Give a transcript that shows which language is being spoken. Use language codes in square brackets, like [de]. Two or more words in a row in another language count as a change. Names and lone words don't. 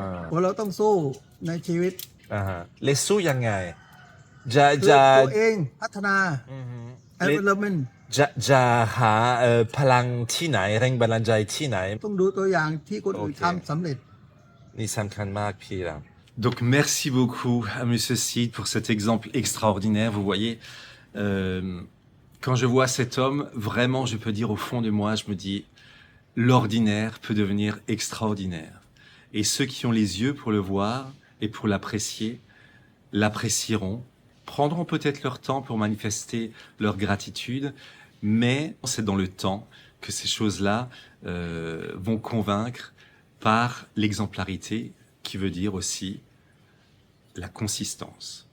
[th] เพราะเราต้องสู้ในชีวิต ฮะเลสสู้ยังไง จะ คือ จะ ตัวเองพัฒนา เล environment จะหาพลังที่ไหนแรงบันดาลใจที่ไหน ต้องดูตัวอย่างที่คนอื่น โอเค ทำสำเร็จ นี่สำคัญมากพี่เรา [fr] Donc merci beaucoup à Monsieur Sid pour cet exemple extraordinaire. Vous voyez, quand je vois cet homme, vraiment, je peux dire au fond de moi, je me dis, l'ordinaire peut devenir extraordinaire. Et ceux qui ont les yeux pour le voir et pour l'apprécier, l'apprécieront, prendront peut-être leur temps pour manifester leur gratitude, mais c'est dans le temps que ces choses-là vont convaincre par l'exemplarité, qui veut dire aussi la consistance.